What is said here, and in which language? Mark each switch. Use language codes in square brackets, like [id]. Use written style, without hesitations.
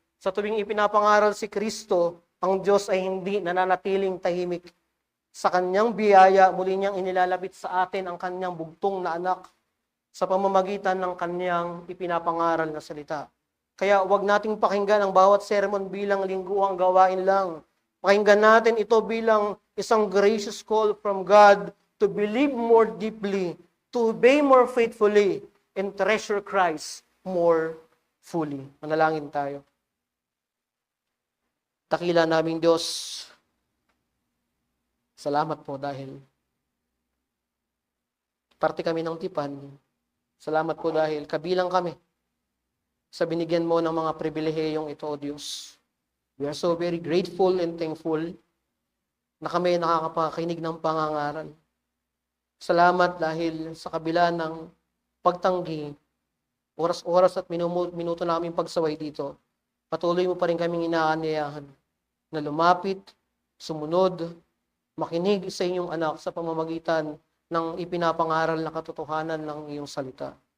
[tl] Sa tuwing ipinapangaral si Kristo, ang Diyos ay hindi nananatiling tahimik. Sa Kanyang biyaya, muli niyang inilalapit sa atin ang Kanyang bugtong na anak sa pamamagitan ng Kanyang ipinapangaral na salita. Kaya wag nating pakinggan ang bawat sermon bilang lingguhang gawain lang. Pakinggan natin ito bilang isang [en] gracious call from God to believe more deeply, to obey more faithfully, and treasure Christ more fully. [tl] Manalangin tayo. Dakila naming Diyos, salamat po dahil parte kami ng tipan. Salamat po dahil kabilang kami sa binigyan mo ng mga pribilehiyong ito, O Diyos. [en] We are so very grateful and thankful [tl] na kami nakakapakinig ng pangangaral. Salamat dahil sa kabila ng pagtanggi, oras-oras at minuto namin pagsaway dito, patuloy mo pa rin kaming inaanyayahan na lumapit, sumunod, makinig sa inyong anak sa pamamagitan ng ipinapangaral na katotohanan ng iyong salita.